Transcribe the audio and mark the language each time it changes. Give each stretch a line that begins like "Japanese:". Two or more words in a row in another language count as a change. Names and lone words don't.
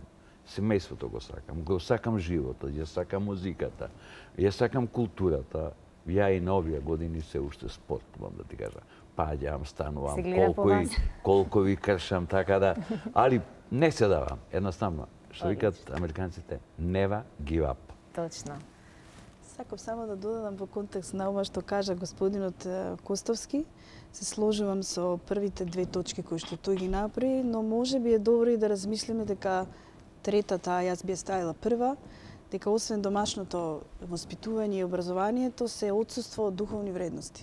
Macedonian: Семејството го сакам животот, ја сакам музиката, ја сакам културата. Ја и на овие години се уште спорт, мам да ти кажам. Паѓам, станувам, Се гледа по вас. колку ви кршам, така да... Али не се давам, едноставно. Што викаат американците,
English: never give up.
Macedonian: Точно. Сакам само да додадам во контекст на ова што кажа господинот Костовски. Се сложувам со првите две точки кои што тој ги направи, но може би е добро и да размислиме дека третата, јас би ја ставила прва, дека освен домашното воспитување и образованието се отсуство од духовни вредности.